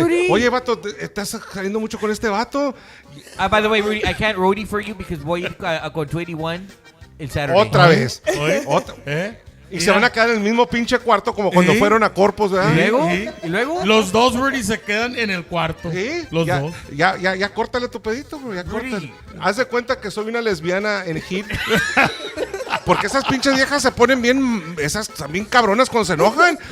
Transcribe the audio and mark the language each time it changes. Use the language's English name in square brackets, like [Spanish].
[Spanish] Oye, vato, ¿estás saliendo mucho con este vato? [English] By the way, Rudy, I can't roadie for you because [Spanish] voy a con 21 el [English] Saturday. [Spanish] Otra vez. Y se van a quedar en el mismo pinche cuarto como cuando fueron a Corpus, ¿verdad? ¿Y luego? Los dos, Rudy, se quedan en el cuarto. Sí. Los dos. Ya córtale tu pedito, bro. Ya córtale. Haz de cuenta que soy una lesbiana en hit. Porque esas pinches viejas se ponen bien, esas también cabronas cuando se enojan.